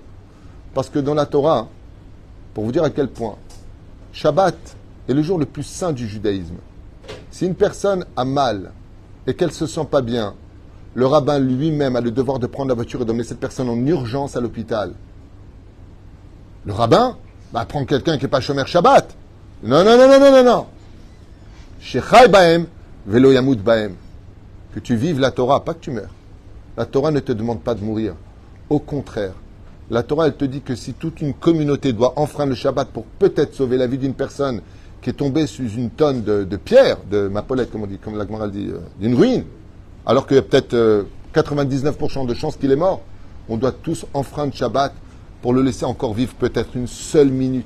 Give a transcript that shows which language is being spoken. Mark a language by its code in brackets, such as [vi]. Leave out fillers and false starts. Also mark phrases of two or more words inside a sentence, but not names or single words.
[fr] Parce que dans la Torah, pour vous dire à quel point, Shabbat est le jour le plus saint du judaïsme. Si une personne a mal et qu'elle ne se sent pas bien, le rabbin lui-même a le devoir de prendre la voiture et d'emmener cette personne en urgence à l'hôpital. Le rabbin va prendre quelqu'un qui n'est pas [he] שומר שבת. [fr] Non, non, non, non, non, non, non. [he] שחי בהם, ולא ימות בהם. [fr] Que tu vives la Torah, pas que tu meurs. La Torah ne te demande pas de mourir. Au contraire, la Torah, elle te dit que si toute une communauté doit enfreindre le Shabbat pour peut-être sauver la vie d'une personne qui est tombée sous une tonne de pierre, de mapolette, comme on dit, comme la Gemara dit, d'une ruine, alors qu'il y a peut-être 99% de chances qu'il est mort, on doit tous enfreindre Shabbat pour le laisser encore vivre peut-être une seule minute.